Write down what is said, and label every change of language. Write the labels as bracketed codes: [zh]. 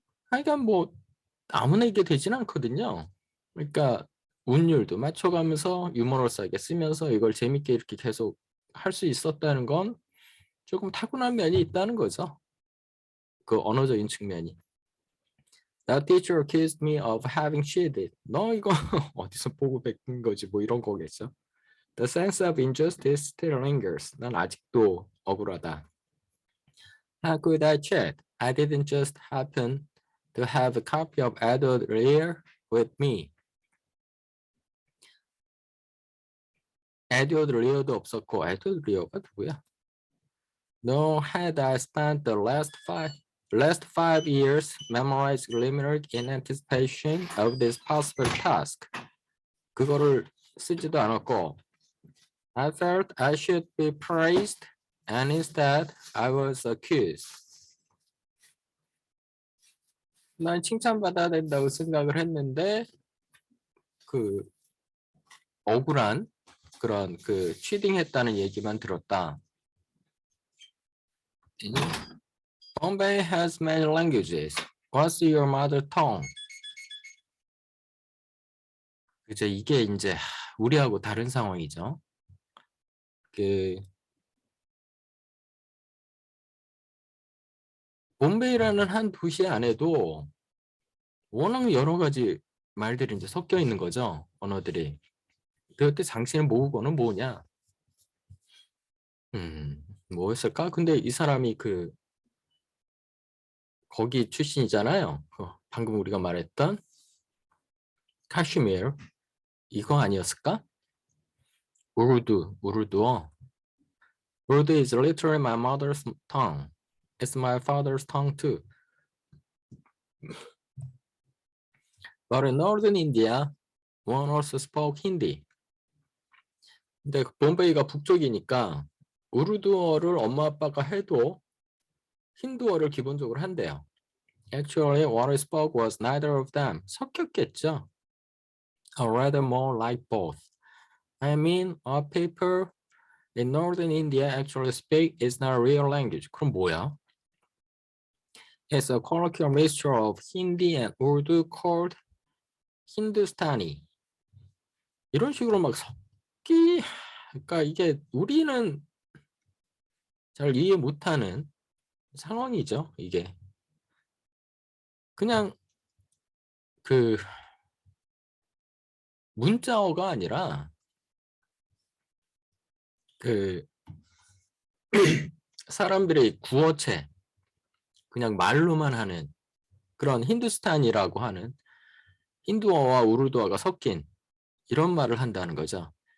[ko] 하여간 뭐 아무나 이게 되진 않거든요. 그러니까 운율도 맞춰가면서 유머러스하게 쓰면서 이걸 재밌게 이렇게 계속 할 수 있었다는 건 조금 타고난 면이 있다는 거죠. 그 언어적인 측면이. [en] That teacher accused me of having cheated. [ko] 너 이거 어디서 보고 배운 거지 뭐 이런 거겠죠. [en] The sense of injustice still lingers. [ko] 난 아직도 억울하다. [en] How could I cheat? I didn't just happen to have a copy of Edward Lear with me. [ko] 에드워드 리어도 없었고 에드워드 리어가 누구야? [en] Nor had I spent the last five years memorizing limerick in anticipation of this possible task. [ko] 그거를 쓰지도 않았고 [en] I felt I should be praised and instead I was accused. [ko] 난 칭찬받아야 된다고 생각을 했는데 그 억울한 그런 그 취딩했다는 얘기만 들었다. [en] Bombay has many languages. What's your mother tongue? [ko] 이게 이제 우리하고 다른 상황이죠. 그 봄베이라는 한 도시 안에도 워낙 여러 가지 말들이 이제 섞여 있는 거죠. 언어들이. 그때 당신의 모국어는 뭐냐? 뭐였을까? 근데 이 사람이 그 거기 출신이잖아요. 방금 우리가 말했던 카슈미르 이거 아니었을까? 우르두어. [en] Urdu is literally my mother's tongue. It's my father's tongue too. But in northern India, one also spoke Hindi. [ko] 근데 bombay가 북쪽이니까 우르두어를 엄마 아빠가 해도 힌두어를 기본적으로 한대요. [en] Actually, what I spoke was neither of them. [ko] 섞였겠죠. [en] Or rather more like both. I mean, our people in northern India actually speak is not a real language. [ko] 그럼 뭐야? [en] It's a colloquial mixture of Hindi and Urdu called Hindustani. [ko] 이런 식으로 막 그러니까 이게 우리는 잘 이해 못하는 상황이죠, 이게. 그냥 그 문자어가 아니라 그 사람들의 구어체, 그냥 말로만 하는 그런 힌두스탄이라고 하는 힌두어와 우르두어가 섞인 이런 말을 한다는 거죠.